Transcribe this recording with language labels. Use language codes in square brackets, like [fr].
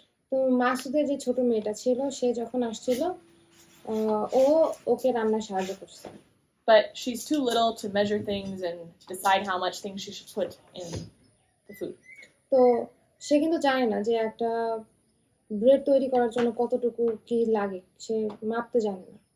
[bn] তো মাসুদের যে ছোট মেয়েটা ছিল সে যখন আসছিল ও ওকে রান্নায় সাহায্য করছে। [en] But she's too little to measure things and decide how much things she should put in the food. [bn] তো সে কিন্তু জানে না যে একটা ব্রেড তৈরি করার জন্য কতটুকু কি লাগে, সে মাপতে জানে না।